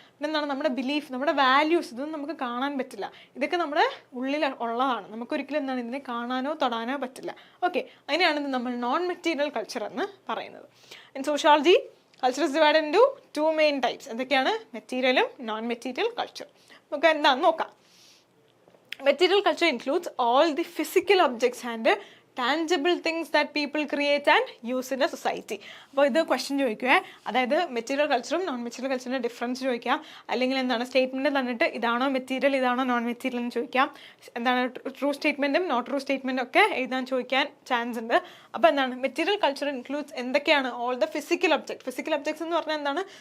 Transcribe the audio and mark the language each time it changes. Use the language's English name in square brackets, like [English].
[Malayalam] പിന്നെ എന്താണ് നമ്മുടെ ബിലീഫ്, നമ്മുടെ വാല്യൂസ്, ഇതൊന്നും നമുക്ക് കാണാൻ പറ്റില്ല. ഇതൊക്കെ നമ്മുടെ ഉള്ളിൽ ഉള്ളതാണ്, നമുക്കൊരിക്കലും എന്താണ് ഇതിനെ കാണാനോ തൊടാനോ പറ്റില്ല. ഓക്കെ, അതിനെയാണ് നമ്മൾ നോൺ മെറ്റീരിയൽ കൾച്ചർ എന്ന് പറയുന്നത്. [English] In sociology culture is divided into 2 main types. [Malayalam] എന്തൊക്കെയാണ്? മെറ്റീരിയലും നോൺ മെറ്റീരിയൽ കൾച്ചർ. നമുക്ക് എന്താണെന്ന് നോക്കാം. [English] Material culture includes all the physical objects and tangible things that people create and use in a society. [Malayalam] അപ്പോൾ ഇത് question ചോദിക്കുക, അതായത് മെറ്റീരിയൽ കൾച്ചറും നോൺ മെറ്റീരിയൽ കൾച്ചറിൻ്റെ ഡിഫറൻസ് ചോദിക്കാം, അല്ലെങ്കിൽ എന്താണ് സ്റ്റേറ്റ്മെൻറ്റ് തന്നിട്ട് ഇതാണോ മെറ്റീരിയൽ ഇതാണോ നോൺ മെറ്റീരിയൽ എന്ന് ചോദിക്കാം, എന്താണ് ട്രൂ സ്റ്റേറ്റ്മെൻറ്റും നോട്ട് ട്രൂ സ്റ്റേറ്റ്മെൻറ്റും ഒക്കെ എഴുതാൻ ചോദിക്കാൻ ചാൻസ് ഉണ്ട്. അപ്പോൾ എന്താണ് മെറ്റീരിയൽ കൾച്ചർ ഇൻക്ലൂഡ്സ് എന്തൊക്കെയാണ്? [English] all the physical objects [Malayalam] എന്ന് പറഞ്ഞാൽ എന്താണ്?